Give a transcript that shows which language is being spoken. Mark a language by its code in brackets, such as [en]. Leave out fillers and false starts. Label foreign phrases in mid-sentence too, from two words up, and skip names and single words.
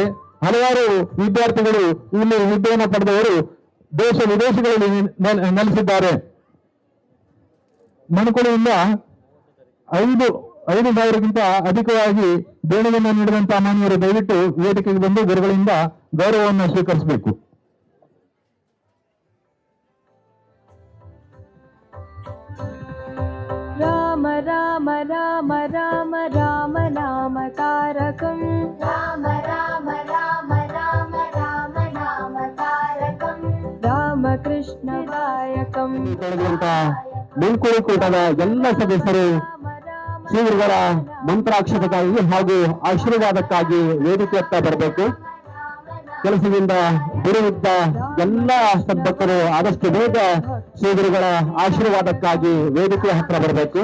[kn] ಹಲವಾರು ವಿದ್ಯಾರ್ಥಿಗಳು ಇಲ್ಲಿ ವಿದ್ಯೆಯನ್ನು ಪಡೆದವರು ದೇಶ ವಿದೇಶಗಳಲ್ಲಿ ನೆಲೆಸಿದ್ದಾರೆ. ಮಣಕುಳಿಯಿಂದ 5,000ಗಿಂತ ಅಧಿಕವಾಗಿ ದೇಣಿಗೆಯನ್ನು ನೀಡಿದಂತಹ ಮಾನ್ಯರು ದಯವಿಟ್ಟು ವೇದಿಕೆಗೆ ಬಂದು ಗುರುಗಳಿಂದ ಗೌರವವನ್ನು ಸ್ವೀಕರಿಸಬೇಕು. [sa] ರಾಮ ರಾಮ ರಾಮ ರಾಮ ರಾಮ ನಾಮ ತಾರಕಂ ರಾಮ ರಾಮ ರಾಮ ರಾಮ ರಾಮ ನಾಮ ತಾರಕಂ ರಾಮ ಕೃಷ್ಣ ದಾಯಕಂ. [kn] ಮಣಕುಳಿ ಕೂಟದ ಎಲ್ಲ ಸದಸ್ಯರು ಶ್ರೀಗುರುಗಳ ಮಂತ್ರಾಕ್ಷರಕ್ಕಾಗಿ ಹಾಗೂ ಆಶೀರ್ವಾದಕ್ಕಾಗಿ ವೇದಿಕೆಯತ್ತ ಬರಬೇಕು. ಕೆಲಸದಿಂದ ಬಿಡುವಿದ್ದ ಎಲ್ಲ ಸದ್ಭಕ್ತರು ಆದಷ್ಟು ಬೇಗ ಶ್ರೀಗುರುಗಳ ಆಶೀರ್ವಾದಕ್ಕಾಗಿ ವೇದಿಕೆಯ ಹತ್ರ ಬರಬೇಕು.